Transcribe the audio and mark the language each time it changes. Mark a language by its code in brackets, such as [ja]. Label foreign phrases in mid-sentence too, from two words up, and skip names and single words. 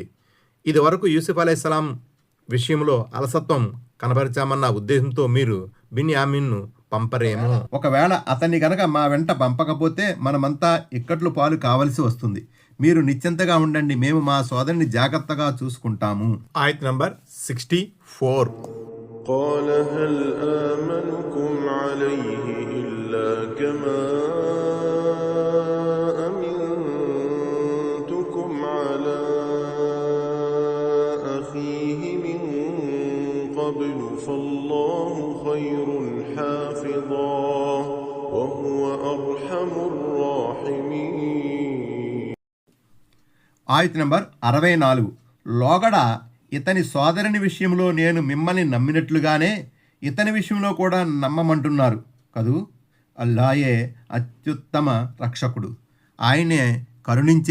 [te] ఇది వరకు యూసుఫ్ [ar] عليه السلام [te] విషయంలో అలసత్వం కనబరిచామన్న ఉద్దేశంతో మీరు బిన్యామిన్ను పంపరేమో. ఒకవేళ అతన్ని గనక మా వెంట పంపకపోతే మనమంతా ఇక్కట్లు పాలు కావలసి వస్తుంది, మీరు నిశ్చింతగా ఉండండి, మేము మా సోదరుని జాగ్రత్తగా చూసుకుంటాము. ఆయత్ నంబర్ 64. [ar] قال هل آمنكم عليه إلا كما أمنتكم على أخيه من قبل فالله خير حافظا وهو أرحم الراحمين. [te] ఆయత్ నంబర్ 64. లోగడ ఇతని సోదరుని విషయంలో నేను మిమ్మల్ని నమ్మినట్లుగానే ఇతని విషయంలో కూడా నమ్మమంటున్నారు కదూ. అల్లాయే అత్యుత్తమ రక్షకుడు, ఆయనే కరుణించే